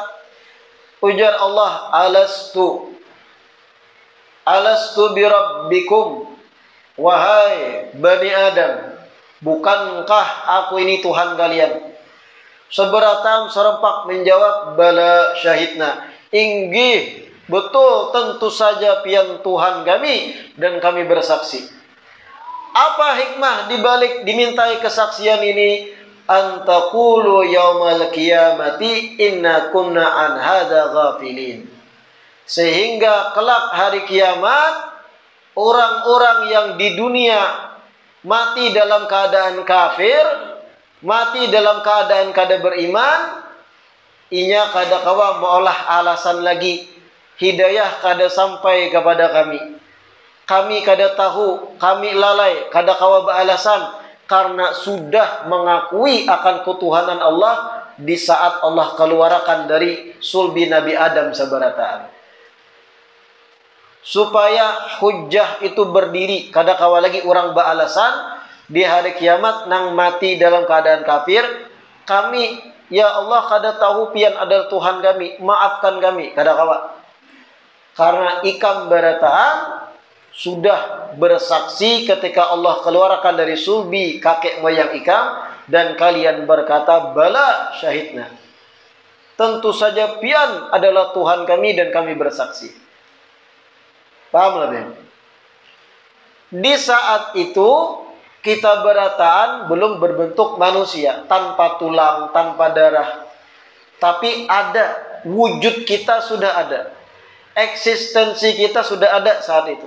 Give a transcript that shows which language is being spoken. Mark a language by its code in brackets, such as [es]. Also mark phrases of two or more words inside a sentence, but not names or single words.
[id] Ujar Allah, [ar] ألست بربكم, [id] wahai Bani Adam, bukankah aku ini Tuhan kalian? Seberatan serempak menjawab, [ar] بلى شهدنا, [id] inggih, betul, tentu saja pian Tuhan kami, dan kami bersaksi. Apa hikmah dibalik dimintai kesaksian ini? [ar] أن تقولوا يوم القيامة إنا كنا عن هذا غافلين. [id] Sehingga kelak hari kiamat, orang-orang yang di dunia mati dalam keadaan kafir, [bjn] mati dalam keadaan kada beriman, inya kada kawa meolah alasan lagi, hidayah kada sampai kepada kami. Kami kada tahu, kami lalai, kada kawa beralasan, [id] karena sudah mengakui akan ketuhanan Allah di saat Allah keluarkan dari sulbi Nabi Adam seberataan. [bjn] Supaya hujjah itu berdiri, kada kawa lagi orang beralasan di hari kiamat nang mati dalam keadaan kafir. Kami, ya Allah, kada tahu pian adalah Tuhan kami, maafkan kami, kada kawa. Karena ikam berataan sudah bersaksi ketika Allah keluarkan dari sulbi kakek moyang ikam, dan kalian berkata, [ar] بلى شهدنا, [bjn] tentu saja pian adalah Tuhan kami dan kami bersaksi. Paham lebih? [id] Di saat itu kita berataan belum berbentuk manusia, tanpa tulang, tanpa darah, tapi ada, wujud kita sudah ada, eksistensi kita sudah ada saat itu.